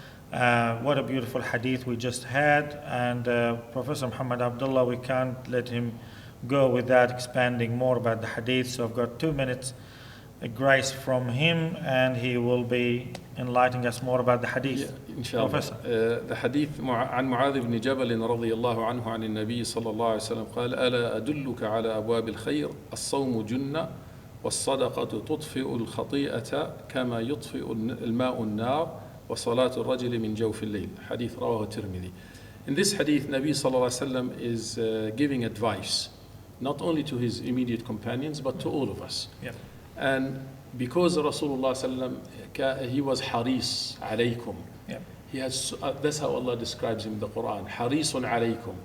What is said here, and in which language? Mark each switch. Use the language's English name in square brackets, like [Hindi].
[English] What a beautiful hadith we just had, and Professor Muhammad Abdullah, we can't let him go without expanding more about the hadith, so I've got 2 minutes grace from him, and he will be enlightening us more about the hadith. Professor. [Arabic] The hadith عن معاذ بن جبل رضي الله عنه عن النبي صلى الله عليه وسلم قال: ألا أدلك على أبواب الخير؟ الصوم جنة والصدقة تطفئ الخطيئة كما يطفئ الماء النار وصلاة الرجل من جوف الليل. Hadith رواه الترمذي. [English] In this hadith, Nabi sallallahu alaihi wasallam is giving advice not only to his immediate companions but to all of us. Yeah. And because Rasulullah sallam, he was haris alaykum. Yeah. He has, that's how Allah describes him in the Quran. Harisun alaykum.